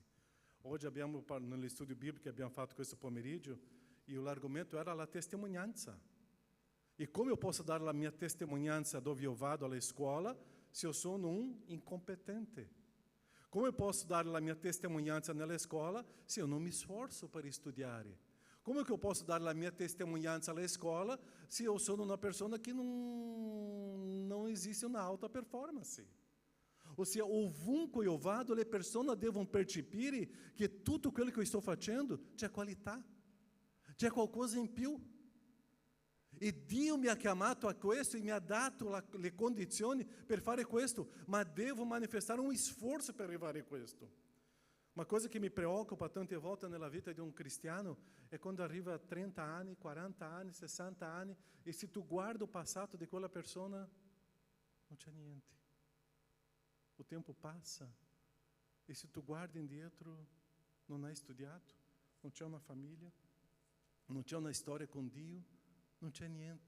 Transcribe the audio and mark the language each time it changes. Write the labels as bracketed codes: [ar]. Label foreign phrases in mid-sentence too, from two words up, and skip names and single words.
[it] Oggi abbiamo, nello studio biblico che abbiamo fatto questo pomeriggio, e l'argomento era la testimonianza. E come io posso dare la mia testimonianza dove io vado alla scuola se io sono un incompetente? Come posso dare la mia testimonianza nella scuola se io non mi sforzo per studiare? Come che [pt] eu posso dar a minha testemunhança [it] alla scuola [pt] se eu sou uma pessoa que não existe uma alta performance? Ou seja, [it] ovunque eu vado, le persone devono percepire che tutto quello che [pt] eu estou fazendo [it] c'è qualità, c'è qualcosa in più. E Dio mi ha chiamato a questo e mi ha dato le condizioni per fare questo, ma devo manifestare un sforzo per arrivare a questo. [pt] Uma coisa que me preocupa [it] tante volte nella vita di un cristiano è quando arriva a 30 anni, 40 anni, 60 anni e se tu guardi il passato di quella persona non c'è niente. [pt] O tempo passa [it] e se tu guardi indietro non hai studiato, non c'è una famiglia, non c'è una storia con Dio, non c'è niente.